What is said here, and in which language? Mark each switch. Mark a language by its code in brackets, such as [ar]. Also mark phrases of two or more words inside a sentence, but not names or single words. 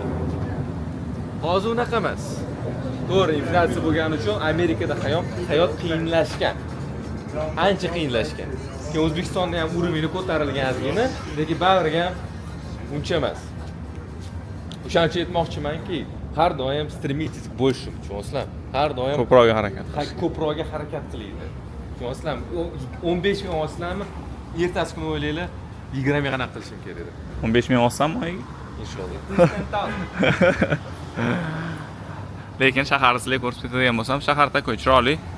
[uz] Hozir unaqa emas. To'g'ri, inflyatsiya bo'lgani uchun Amerikada hayot qiyinlashgan. Ancha qiyinlashgan. Keyin O'zbekistonda ham uровень ko'tarilganligini, lekin baribir ham uncha emas. O'shaning uchun aytmoqchimanki, har doim [ru] стремитесь к большему, [uz] tushunasizlar? Har doim Ko'proq harakat. Ko'proqga harakat qilaydi. Tushunasizlar? 15 ming olsizlarmi? Ertasi kuni o'ylaylar, 20 ming qanaqa qilishim kerak edi. 15 ming olsam oyiga? Inshaalloh. Lekin shaharni sizlarga ko'rsatib ketadigan bo'lsam, shahar takoy chiroyli.